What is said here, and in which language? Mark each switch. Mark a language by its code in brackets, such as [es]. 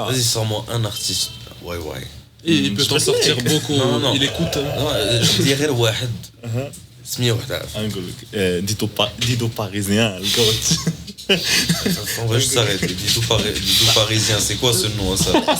[fr] Vas-y, sors-moi un artiste YY. Il peut t'en sortir beaucoup. Non. Il écoute. Je dirais [ar] واحد سميه واحد عارف. نقول لك ديدو باريزيان الكوت. [fr] On va juste s'arrêter. Didou parisien, c'est quoi ce nom ça?